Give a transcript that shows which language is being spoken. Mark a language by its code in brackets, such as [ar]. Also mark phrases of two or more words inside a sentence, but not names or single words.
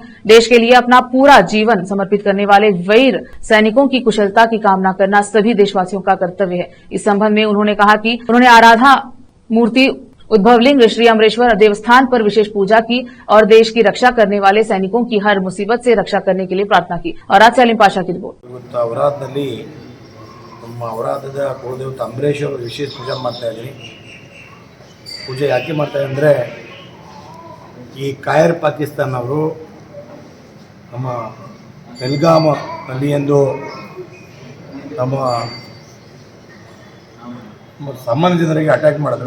[hi] देश के लिए अपना पूरा जीवन समर्पित करने वाले वीर सैनिकों की कुशलता की कामना करना सभी देशवासियों का कर्तव्य है। इस संबंध में उन्होंने कहा कि उन्होंने आराधा मूर्ति उद्भवलिंग श्री अमरेश्वर देवस्थान पर विशेष पूजा की और देश की रक्षा करने वाले सैनिकों की हर मुसीबत से रक्षा करने के लिए प्रार्थना की। और आज सलीम पाशा की रिपोर्ट। [kn] औरादನಲ್ಲಿ ನಮ್ಮ ಔರಾದದ ಕುಲದೇವತೆ ಅಂಬರೇಶ್ವರ ವಿಶೇಷ ಪೂಜೆ ಮಾಡ್ತಾ ಇದ್ದೀನಿ। ಪೂಜೆ ಯಾಕೆ ಮಾಡ್ತಾ ಅಂದರೆ ಈ ಕಾಯರ್ ಪಾಕಿಸ್ತಾನ ಅವರು ನಮ್ಮ ಪೆಲ್ಗಾಮಲ್ಲಿ ಎಂದು ನಮ್ಮ ಸಾಮಾನ್ಯ ಜನರಿಗೆ ಅಟ್ಯಾಕ್ ಮಾಡಿದ್ರು।